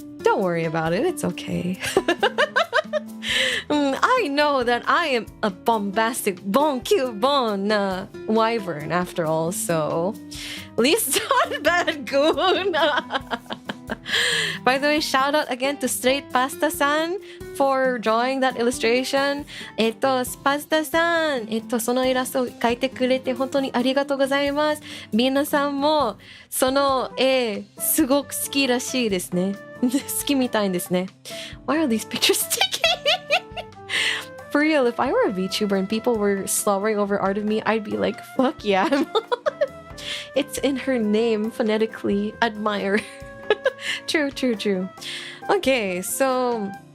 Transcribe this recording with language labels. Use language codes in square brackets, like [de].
[en] Don't worry about it, it's okay. I know that I am a bombastic, bon cute, bon wyvern after all, so... At least not bad goon! By the way, shout out again to Straight Pasta-san for drawing that illustration. [ja] Pasta-san, そのイラストを描いてくれて本当にありがとうございます。皆さんもその絵すごく好きらしいですね。好きみたいですね。 [en] Why are these pictures sticky? For real, if I were a VTuber and people were slobbering over art of me, I'd be like, fuck yeah, I'm on. It's in her name, phonetically, Admyra. True. Okay, so...